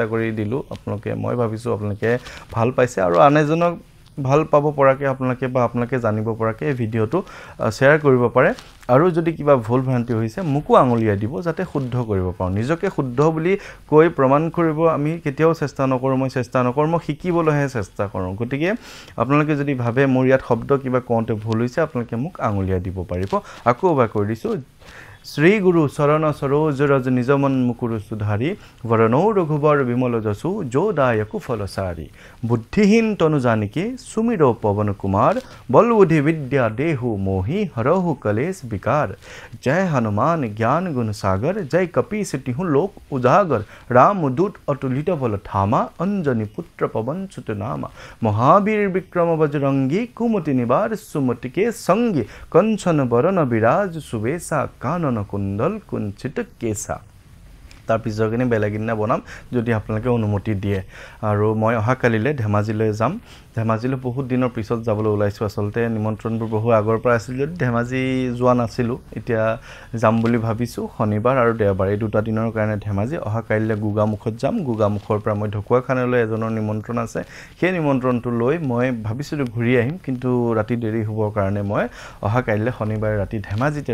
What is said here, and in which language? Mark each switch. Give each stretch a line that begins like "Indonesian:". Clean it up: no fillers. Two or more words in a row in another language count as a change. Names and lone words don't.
Assamese: কৰি দিলো আপোনালোকে মই ভাবিছো আপোনালোকে ভাল পাইছে আৰু আনেজনক ভাল পাব পৰাকে আপোনালোকে বা আপোনালোকে জানিব পৰাকে ভিডিওটো শেয়াৰ কৰিব পাৰে আৰু যদি কিবা ভুল ভ্ৰান্তি হৈছে মুকু আঙুলিয়াই দিব যাতে শুদ্ধ কৰিব পাৰো নিজকে শুদ্ধ বুলি কৈ প্ৰমাণ কৰিব আমি কেতিয়াও চেষ্টা নকৰো মই চেষ্টা নকৰো মই শিকিবলৈহে চেষ্টা কৰো গতিকে আপোনালোকে যদি ভাবে মোৰ ইয়াত শব্দ কিবা কোনতে ভুল হৈছে আপোনালোকে মুক আঙুলিয়াই দিব পাৰিব আকৌ এবাৰ কৈ দিছো
Awadhi: श्री गुरु शरण सरोज रज निजमन मुकुर सुधारी वरणौ रघुबर विमल जसु जोदायक फलसारी बुद्धिहीन तनु जानिके सुमिरो पवन कुमार बल बुद्धि विद्या देहु मोहि हरहु कलेश विकार जय हनुमान ज्ञान गुण सागर जय कपीस तिहु लोक उजागर रामदूत अतुलित बल धामा अंजनी पुत्र पवन सुत नामा महावीर विक्रम बजरंगी कुमति निबार सुमति के संगी कंचन बरन विराज सुबेसा कानन कुंडल कुंचित केसा
Assamese: তাৰ পিছৰখিনি বেলেগ দিনা বনাম যদি আপোনালোকে অনুমতি দিয়ে আৰু মই অহাকালিলৈ ধেমাজিলৈ যাম ধেমাজিলৈ বহুত দিনৰ পিছত যাবলৈ ওলাইছোঁ আচলতে নিমন্ত্ৰণবোৰ বহু আগৰ পৰা আছিল যদি ধেমাজি যোৱা নাছিলোঁ এতিয়া যাম বুলি ভাবিছোঁ শনিবাৰ আৰু দেওবাৰ এই দুটা দিনৰ কাৰণে ধেমাজি অহাকালিলৈ গোগামুখত যাম গোগামুখৰ পৰা মই ঢকুৱাখানালৈ এজনৰ নিমন্ত্ৰণ আছে সেই নিমন্ত্ৰণটো লৈ মই ভাবিছিলোঁ ঘূৰি আহিম কিন্তু ৰাতি দেৰি হ'বৰ কাৰণে মই অহাকালিলৈ শনিবাৰে ৰাতি ধেমাজিতে